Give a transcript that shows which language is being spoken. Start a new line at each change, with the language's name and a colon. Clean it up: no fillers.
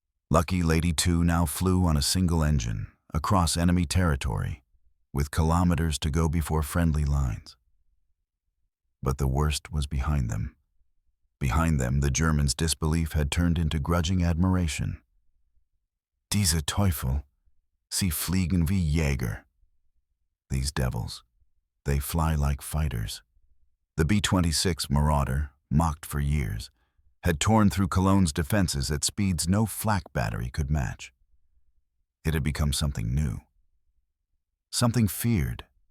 English: Lucky Lady 2 now flew on a single engine, across enemy territory, with kilometers to go before friendly lines. But the worst was behind them. Behind them, the Germans' disbelief had turned into grudging admiration.
German: "Diese Teufel, sie fliegen wie Jäger."
English: These devils, they fly like fighters. The B-26 Marauder, mocked for years, had torn through Cologne's defenses at speeds no flak battery could match. It had become something new. Something feared.